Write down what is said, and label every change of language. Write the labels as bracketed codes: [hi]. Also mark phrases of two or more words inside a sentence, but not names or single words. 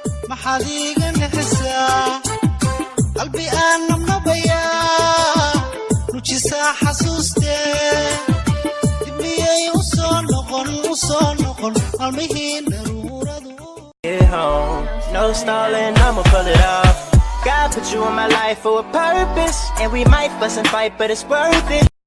[so] Maxaad iiga naxisaa? Qalbi aan nabnabayaa, nujisaa xasuustee. Dib miyay u soo noqon, u soo noqon, maalmihii daruuradu? [en] Get home, no stalling, I'ma pull it off. God put you in my life for a purpose, and we might fuss and fight, but it's worth it.